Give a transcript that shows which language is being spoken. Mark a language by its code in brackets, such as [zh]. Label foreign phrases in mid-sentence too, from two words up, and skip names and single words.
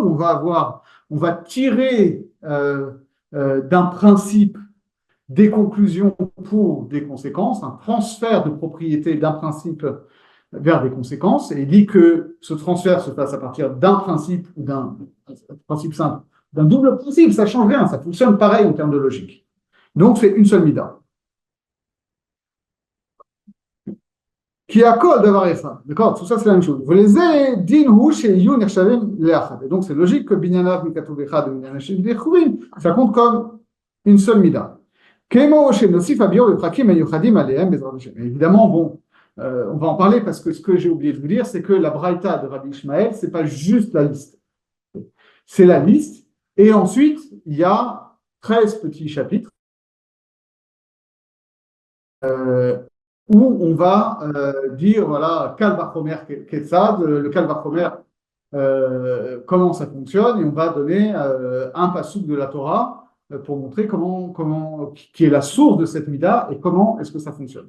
[fr] On va tirer d'un principe des conclusions pour des conséquences, un transfert de propriété d'un principe vers des conséquences, et il dit que ce transfert se passe à partir d'un principe ou d'un principe simple, d'un double principe, ça ne change rien, ça fonctionne pareil en termes de logique. Donc c'est une seule mida. Qui a code d'avoir ça, d'accord? Tout ça c'est la même chose. Vous les avez dit et donc c'est logique que [he] בנין אב מכתוב אחד את בנין אב בכתובים, [fr] ça compte comme une seule mida. Évidemment, bon, on va en parler parce que ce que j'ai oublié de vous dire, c'est que la braïta de Rabbi Ishmael, ce n'est pas juste la liste. C'est la liste, et ensuite, il y a 13 petits chapitres où on va dire, voilà, [he] קל וחומר כיצד, le Kal Vachomer, [fr] comment ça fonctionne, et on va donner un passouk de la Torah pour montrer qui est la source de cette mida et comment est-ce que ça fonctionne.